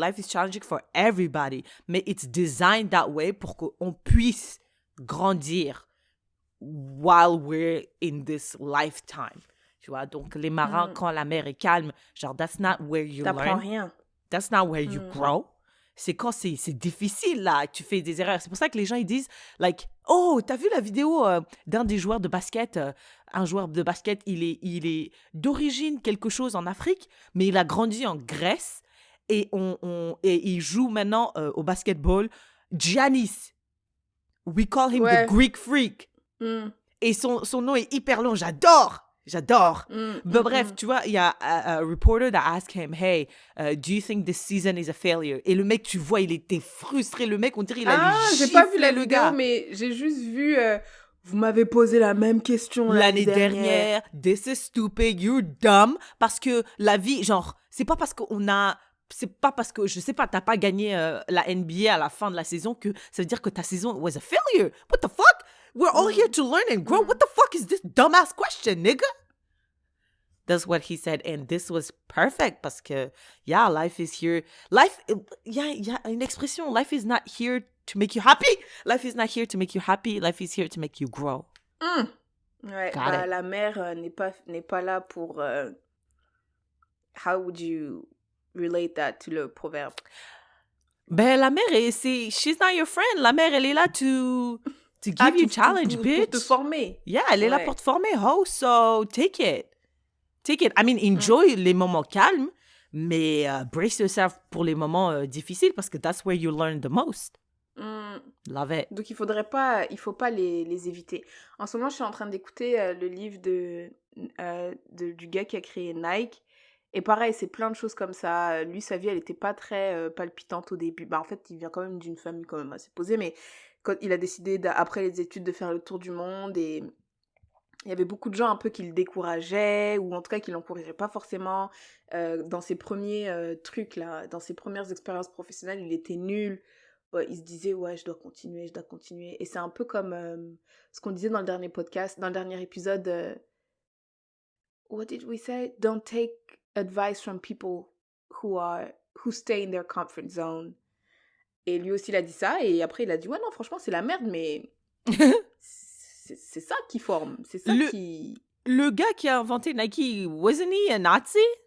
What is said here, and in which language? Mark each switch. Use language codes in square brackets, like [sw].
[en] Life is challenging for everybody. Mais it's designed that way [fr] pour qu'on puisse grandir [en] while we're in this lifetime. [fr] Tu vois, donc les marins, quand la mer est calme, genre, [en] that's not where you [fr] T'apprends [en] learn. [fr] rien. [en] That's not where you grow. [fr] C'est quand c'est difficile, là, tu fais des erreurs. C'est pour ça que les gens, ils disent, like, oh, t'as vu la vidéo d'un des joueurs de basket, un joueur de basket, il est d'origine quelque chose en Afrique, mais il a grandi en Grèce et il joue maintenant au basketball. [en] Giannis. We call him the Greek freak. [fr] Et son nom est hyper long. J'adore. Mais bref, tu vois, il y a un reporter [en] that asked him, hey, do you think this season is a failure? [fr] Et le mec, tu vois, il était frustré. Le mec, on dirait il allait gifler j'ai pas vu la le vidéo, gars. mais j'ai juste vu, vous m'avez posé la même question l'année dernière. [en] This is stupid, you're dumb. [fr] Parce que la vie, genre, c'est pas parce que, je sais pas, t'as pas gagné la NBA à la fin de la saison que ça veut dire que ta saison [en] was a failure. What the fuck? We're all here to learn and grow. What the fuck is this dumbass question, nigga? That's what he said. And this was perfect [fr] parce que, [en] yeah, life is here. [fr] Il y a une expression. [en] Life is not here to make you happy. Life is not here to make you happy. Life is here to make you grow. [fr] Ouais, la mer n'est pas là pour... [en] how would you relate that to [fr] le proverbe? Ben, la mer, [en] she's not your friend. [fr] La mer, elle est là [en] to give you challenge, bitch. [fr] Pour te former. Yeah, elle est là pour te former, ho. [en] So, take it. I mean, enjoy [fr] les moments calmes, mais [en] brace yourself [fr] pour les moments difficiles parce que [en] that's where you learn the most. Love it. [fr] Donc, il faut pas les éviter. En ce moment, je suis en train d'écouter le livre du gars qui a créé Nike. Et pareil, c'est plein de choses comme ça. Lui, sa vie, elle était pas très palpitante au début. Bah, en fait, il vient quand même d'une famille quand même assez posée, mais quand il a décidé, après les études, de faire le tour du monde, et il y avait beaucoup de gens un peu qui le décourageaient, ou en tout cas qui l'encourageaient pas forcément. Dans ses premiers trucs, là, dans ses premières expériences professionnelles, il était nul. Ouais, il se disait, ouais, je dois continuer. Et c'est un peu comme ce qu'on disait dans le dernier podcast, dans le dernier épisode. [en] What did we say? Don't take advice from people who stay in their comfort zone. [fr] Et lui aussi, il a dit ça. Et après, il a dit, ouais, non, franchement, c'est la merde, mais c'est ça qui forme. C'est ça qui... [en] Le gars qui a inventé Nike, wasn't he a Nazi?